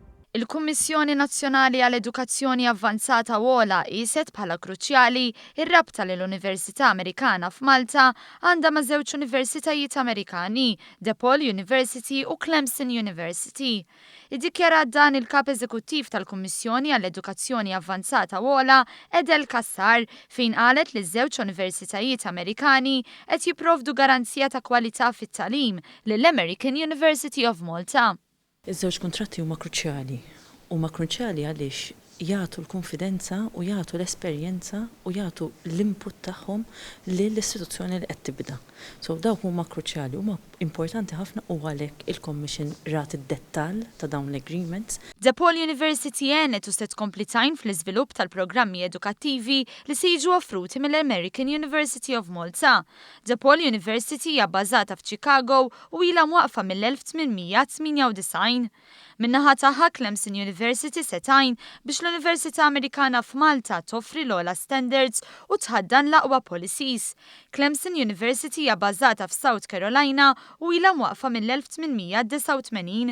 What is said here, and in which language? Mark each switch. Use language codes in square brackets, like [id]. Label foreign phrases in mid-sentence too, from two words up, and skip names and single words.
[mt] Il-Kummissjoni Nazzjonali għall-Edukazzjoni Avvanzata Wola qiset bħala kruċjali ir-rabta lill università Amerikana f'Malta għandha ma' żewġ universitajiet Amerikani, DePaul University u Clemson University. Iddikjarat dan il-kap eżekuttiv tal-Kummissjoni għall-Edukazzjoni Avvanzata Wola, Edel Kassar, fejn qalet li ż-żewġ universitajiet Amerikani qed jipprovdu garanzija ta' kwalità fit-tagħlim lill-American University of Malta. Iż-żewġ kuntratti huma kruċjali. Huma kruċjali għaliex jagħtu l-konfidenza u jagħtu l-esperjenza u jagħtu l-input tagħhom lill-istituzzjoni li qed tibda. So dawk huma kruċjali, huma importanti ħafna u għalhekk il-Commission rat id-dettall ta' dawn l-agreements. DePaul University għenet u se tkompli tajn fl-iżvilupp tal-programmi edukattivi li se jiġu offruti mill-American University of Malta. DePaul University hija bbażata f'Chicago u ilha mwaqfa mill-1898. Min-naħa tagħha Clemson University se tajn biex l-Università Amerikana f'Malta toffri l-ogħla standards u tħaddan l-aqwa policies. Clemson University hija bbażata f'South Carolina u ilha mwaqfa mill-1889.